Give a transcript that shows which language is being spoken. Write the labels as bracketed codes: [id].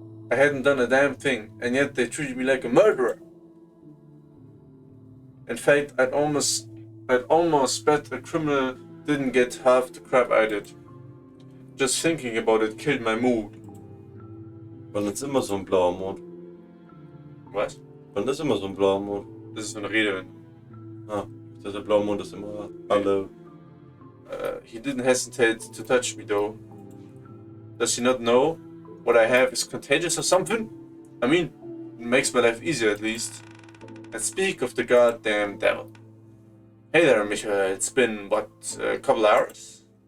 [en] I hadn't done a damn thing, and yet they treated me like a murderer. In fact, I'd almost bet a criminal didn't get half the crap I did. Just thinking about it killed my mood. [de] Wann ist immer so ein blauer Mond? Was? Wann ist immer so ein blauer Mond? Das ist so eine Rede. Ah, der blaue Mond ist immer alle. [en] He didn't hesitate to touch me though. Does he not know what I have is contagious or something? I mean, it makes my life easier at least. And speak of the goddamn devil. Hey there, Michael. It's been, what, a couple hours?